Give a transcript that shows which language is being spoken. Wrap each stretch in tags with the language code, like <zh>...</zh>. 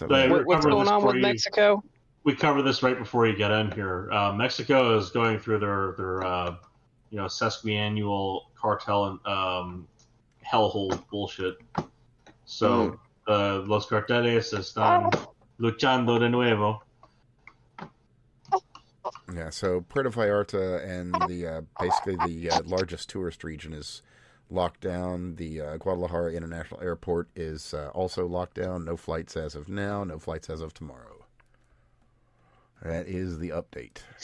<en>What's going on with Mexico? We covered this right before you get in here. Mexico is going through their sesquiannual cartel and hellhole bullshit.</en> <es>So los carteles están luchando de nuevo.</es> <en>Yeah, so Puerto Vallarta and the basically the largest tourist region is locked down. The Guadalajara International Airport is also locked down. No flights as of now. No flights as of tomorrow. That is the update.</en>